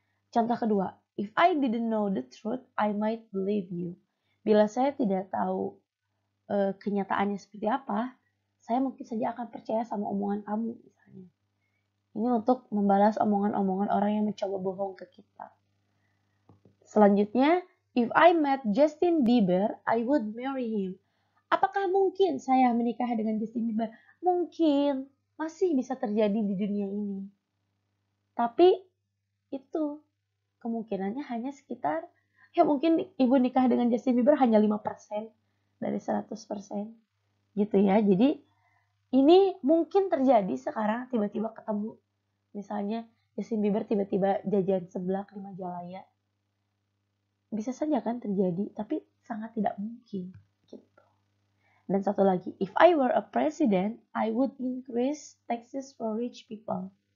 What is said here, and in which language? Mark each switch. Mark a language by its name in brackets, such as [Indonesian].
[Indonesian] Contoh kedua, [English] if I didn't know the truth, I might believe you. [Indonesian] Bila saya tidak tahu kenyataannya seperti apa, saya mungkin saja akan percaya sama omongan kamu misalnya. Ini untuk membalas omongan-omongan orang yang mencoba bohong ke kita. Selanjutnya, [English] if I met Justin Bieber, I would marry him. [Indonesian] Apakah mungkin saya menikah dengan Justin Bieber? Mungkin, masih bisa terjadi di dunia ini. Tapi itu kemungkinannya hanya sekitar, ya mungkin ibu nikah dengan Justin Bieber hanya 5% dari 100%. Gitu ya. Jadi ini mungkin terjadi sekarang tiba-tiba ketemu. Misalnya Justin Bieber tiba-tiba jajan seblak di Majalaya. Bisa saja kan terjadi, tapi sangat tidak mungkin. Gitu. Dan satu lagi, [English] if I were a president, I would increase taxes for rich people.